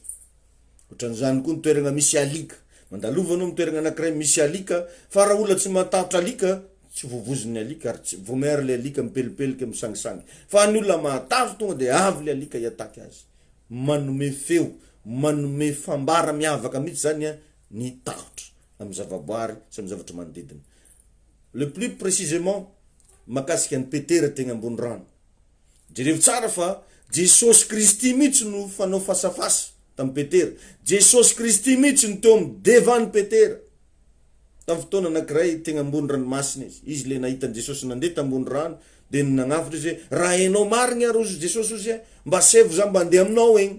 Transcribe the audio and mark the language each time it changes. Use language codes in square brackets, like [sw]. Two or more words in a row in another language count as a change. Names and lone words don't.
[mg] Ohatran'izany koa ny toerana misy alika mandalovanao amin'ny toerana anankiray misy alika fa raha olona tsy matahotra alika tsy vovozin'ny alika ary tsy vomery le alika mipelipelika misangisangy fa ny olona matahotra tonga de avy le alika hiataky azy manome feo manome fambara miavaka mihitsy zany ny tahotra amin'ny zavaboary sy amin'ny zavatra manodidina. [fr] Le plus précisément [mg] makasika ny Petera tegna ambony rano. Jereo tsara fa Jesosy Kristy mihitsy no fanao fasafasa tamin'ny Petera. Jesosy Kristy mihitsy no teo amin'ny devant Petera. Tamin'ny fotoana anankiray tegna ambony ranomasina izy. Izy le nahita Jesosy nandeha tambony rano de nagnafitra izy raha hainao marigna ary ozy Jesosy ozy mba sevo za mba andeha aminao egny.